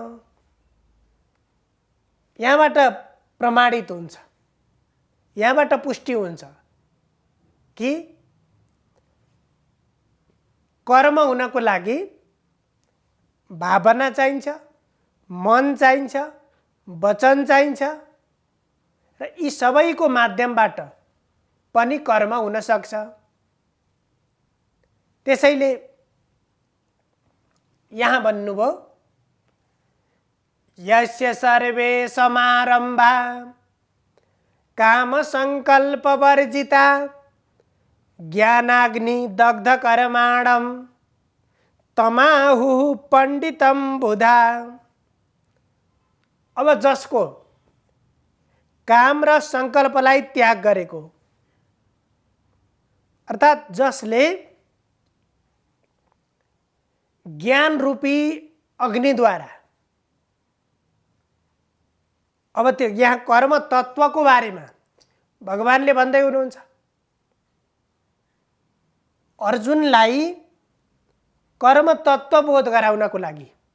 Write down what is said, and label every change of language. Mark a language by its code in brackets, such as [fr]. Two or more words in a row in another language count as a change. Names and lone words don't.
[ne] यहाँबाट प्रमाणित हुन्छ, यहाँबाट पुष्टि हुन्छ कि कर्म हुनको लागि भावना चाहिन्छ, मन चाहिन्छ, वचन चाहिन्छ र यी सबैको माध्यमबाट पनि कर्म हुन सक्छ। त्यसैले यहाँ भन्नुभयो [sa] यस्य सर्वे समारम्भा काम सङ्कल्प वर्जिता ज्ञानाग्नि दग्ध कर्माणं तमाहुः पण्डितं बुधा। [ne] अब जसको काम र सङ्कल्पलाई त्याग गरेको अर्थात् जसले ज्ञान रूपी अग्निद्वारा, अब त्यो यहाँ कर्म तत्त्वको बारेमा भगवानले भन्दै हुनुहुन्छ अर्जुनलाई कर्म तत्त्व बोध गराउनको लागि